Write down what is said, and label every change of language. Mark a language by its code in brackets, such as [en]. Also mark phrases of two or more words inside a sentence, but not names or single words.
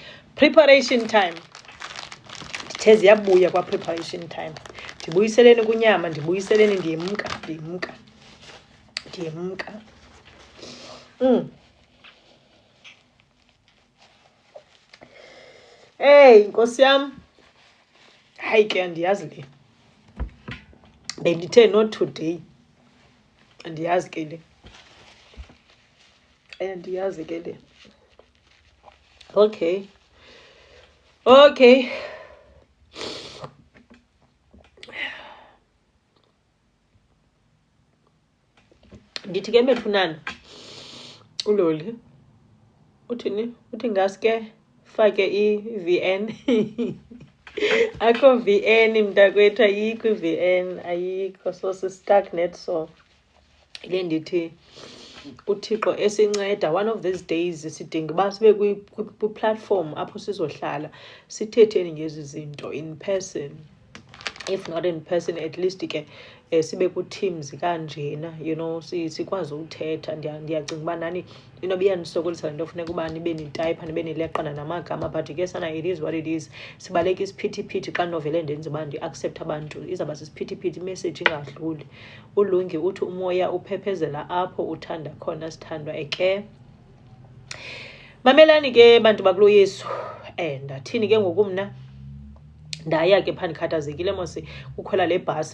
[en] Preparation time. [xh] Ndithe ziyabuya kwa- [en] preparation time. [xh] Ndibuyiseleni kunyama, ndibuyiseleni, ndiyemka. Hey, Nkosi yam. Hayi ke andiyazi le. Bendithe [en] not today. [xh] Andiyazi ke le. Andiyazi ke le. [en] Okay. [xh] Ndithi ke bethunana uLoli uthini? Uthi ngaske fake i-VN. Akho VN mntakwethu, ayikho i-VN, ayikho. So si-stuck net. So ile ndithi uThixo esinceda [en] one of these days [xh] sidinga uba sibe kwi-platform apho sizohlala sithetheni ngezi zinto [en] in person. [xh] If not in person, at least ke sibe ku-teams kanjena, [en] you know, [xh] sikwazi uthetha. Ndiyacinga uba nani inoba iyanisokolisa le nto funeka uba nibe nitayipha, nibe nileqana namagama, but ke sana [en] it is what it is. [xh] Sibaleka isiphithiphithi xa novele ndenza uba ndi-accept abantu, izawuba sisiphithiphithi, imessage ingadluli. uLungi uthi umoya uphephezela apho uthanda khona sithandwa eke. Mamelani ke bantu bakulo Yesu. Ndathini ke ngoku mna ndaya ke phaa ndikhathazekile mos ukhwela le bhasi.